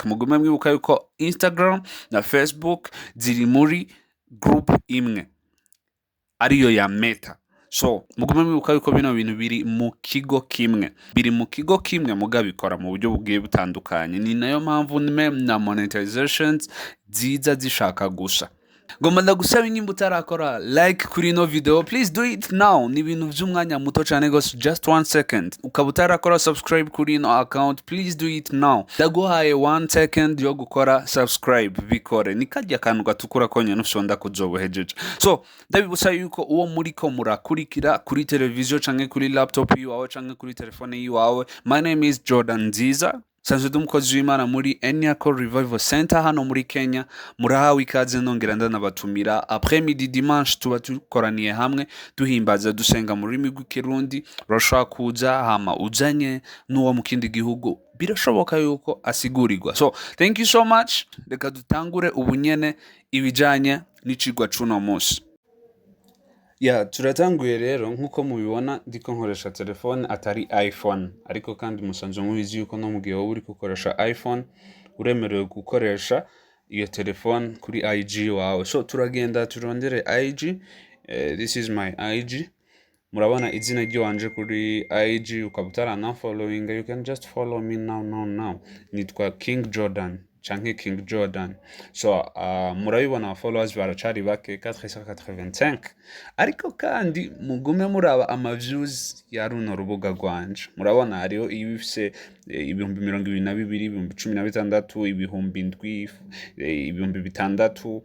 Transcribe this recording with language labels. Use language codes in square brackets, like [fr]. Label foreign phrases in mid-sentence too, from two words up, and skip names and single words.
[rn] Mugume mwibuka yuko Instagram na Facebook ziri muri group imwe ariyo ya Meta. So mugume mwibuka yuko bino bintu biri mu kigo kimwe, muga bikora mu buryo bugiye butandukanye. Ni nayo mpamvu na monetizations ziza zishaka gusa. Ngomba ndagusaba nimba utarakora like kuri ino video, [en] please do it now. [rn] Ni ibintu vy'umwanya muto cane gose, [en] just 1 second. [rn] Ukaba utarakora subscribe kuri ino account, [en] please do it now. [rn] Ndaguhaye 1 second yo gukora subscribe, bikore. Ni karya kantu gatukura konyene ufyonda kuzobuhejeje. So ndabibutsa yuko uwo muriko murakurikira kuri televiziyo canke kuri laptop yiwawe canke kuri telefone yiwawe. [en] My name is [rn] Jordan Nziza, sanzwe umukozi w'Imana muri UKO Revival Center hano muri Kenya. Murahawe ikaze, nongera ndanabatumira [fr] après midi dimanche [rn] tuba tukoraniye hamwe duhimbaza dusenga mu rurimi rw'ikirundi. Urashobora kuza hama uzanye n'uwo mu kindi gihugu, birashoboka yuko asigurirwa. [en] So thank you so much. [rn] Reka dutangure ubunyene ibijanye n'icigwa c'uno munsi. Turatanguye rero. Nkuko mubibona ndiko nkoresha telefone atari iPhone, ariko kandi musanzwe mubizi yuko no mu gihe wowe uri gukoresha iPhone uremerewe gukoresha iyo telefone kuri IG wawe. So turagenda turondere IG. [en] This is my IG. [rn] Murabona izina ryanje kuri IG. Ukaba utarana following, [en] you can just follow me now. [rn] Nitwa King Jordan canke King Jordan. So murabibona followers baracari bake 485, ariko kandi mugume muraba ama views ya runo rubuga rwanje. Murabona hariho ibifise ibihumbi 22, ibihumbi 16, ibihumbi 7, ibihumbi 6.